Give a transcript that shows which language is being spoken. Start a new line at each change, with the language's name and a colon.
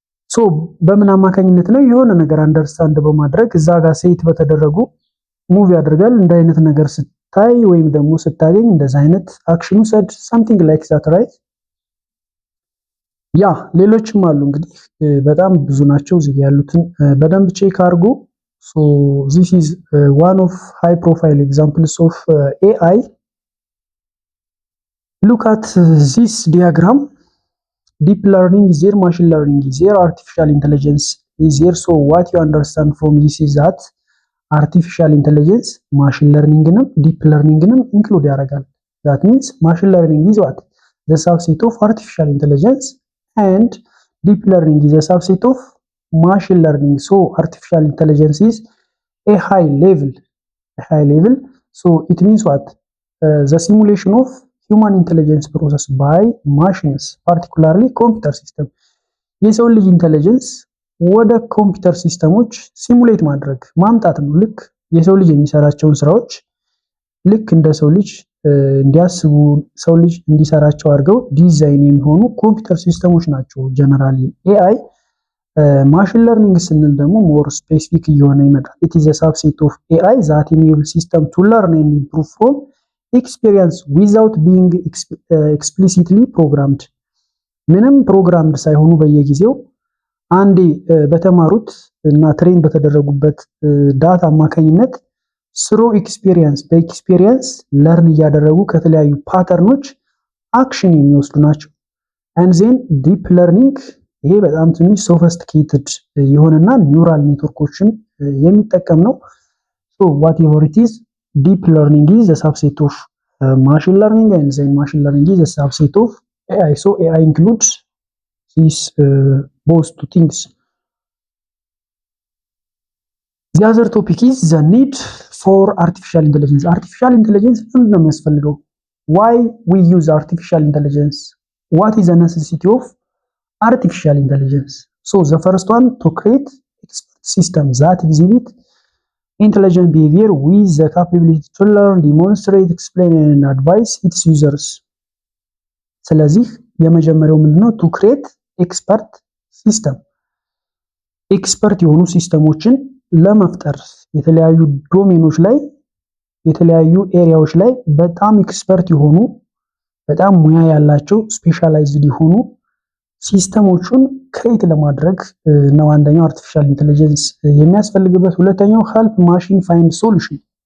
Amharic: ሶ በምን አማካኝነት ነው? የሆነ ነገር አንደርስታንድ በማድረግ እዛ ጋር ሴት በተደረጉ ሙቭ ያደርጋል። እንደ አይነት ነገር ስታይ ወይም ደግሞ ስታገኝ እንደዛ አይነት አክሽኑ ሰድ
English: something like that right?
Amharic: ያ ሌሎችም አሉ እንግዲህ በጣም ብዙ ናቸው። እዚህ ያሉትን በደንብ ቼክ አድርጉ። ሶ
English: this is one of high profile examples of AI. Look at this diagram. Deep learning is there, machine learning is there, artificial intelligence is there. So what you understand from this is that artificial intelligence machine learning ንም deep learning ንም include ያደርጋል። That means machine learning is what? The subset of artificial intelligence and deep learning is a subset of machine learning. So artificial intelligence is a high level. So it means what? The simulation of human intelligence process by machines, particularly computer system.
Amharic: የሰው ልጅ ኢንተለጀንስ ወደ ኮምፒውተር ሲስተሞች ሲሙሌት ማድረግ ማምጣት ነው። ልክ የሰው ልጅ የሚሰራቸውን ስራዎች ልክ እንደ ሰው ልጅ እንዲያስቡ ሰው ልጅ እንዲሰራቸው አድርገው ዲዛይን የሚሆኑ ኮምፒውተር ሲስተሞች ናቸው ጀነራሊ ኤአይ። ማሽን ለርኒንግ ስንል ደግሞ ሞር ስፔሲፊክ እየሆነ ይመጣል።
English: it is a subset of AI that enables system to learn and improve from experience without being explicitly programmed.
Amharic: ምንም ፕሮግራምድ ሳይሆኑ በየጊዜው አንዴ በተማሩት እና ትሬን በተደረጉበት ዳታ አማካኝነት ስሮ ኤክስፒሪየንስ በኤክስፒሪየንስ ለርን እያደረጉ ከተለያዩ ፓተርኖች አክሽን የሚወስዱ ናቸው። and then deep learning ይሄ በጣም ትንሽ ሶፊስቲኬትድ የሆነና ኒውራል ኔትወርኮችን የሚጠቀም ነው።
English: so whatever it is, deep learning is a subset of machine learning and then machine learning is a subset of AI. So AI includes these both two things. The other topic is the need for artificial intelligence.
Amharic: Artificial intelligence ምንድን ነው የሚያስፈልገው?
English: Why we use artificial intelligence? What is the necessity of artificial intelligence? So the first one, to create expert systems that exhibit intelligent behavior with the capability to learn, demonstrate, explain and advise its users.
Amharic: ስለዚህ የመጀመሪያው ምንድነው?
English: to create expert system.
Amharic: ኤክስፐርት የሆኑ ሲስተሞችን ለመፍጠር የተለያዩ ዶሜኖች ላይ የተለያዩ ኤሪያዎች ላይ በጣም ኤክስፐርት የሆኑ በጣም ሙያ ያላቸው ስፔሻላይዝድ የሆኑ ሲስተሞቹን ክሬት ለማድረግ ነው አንደኛው አርቲፊሻል ኢንተለጀንስ የሚያስፈልግበት። ሁለተኛው
English: ሄልፕ ማሽን ፋይንድ ሶሉሽን፣